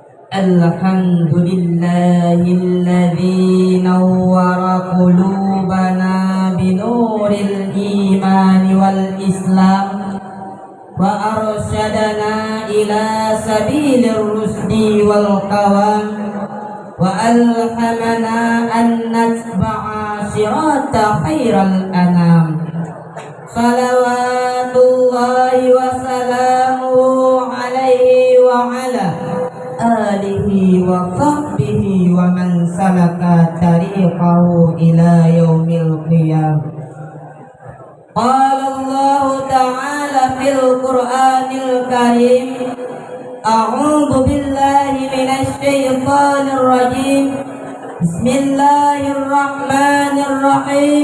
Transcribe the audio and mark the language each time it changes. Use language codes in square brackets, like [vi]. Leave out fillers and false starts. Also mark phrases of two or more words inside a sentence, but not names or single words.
[ar] الحمد لله الذي نور قلوبنا بنور الإيمان والإسلام وأرشدنا إلى سبيل الرشد والقوام وألهمنا أن نتبع صراط خير الأنام. صلوات الله وسلامه عليه وعلى آله وصحبه ومن سلك طريقه إلى يوم القيام. قال الله تعالى في القرآن الكريم أعوذ بالله من الشيطان الرجيم. بسم الله الرحمن الرحيم.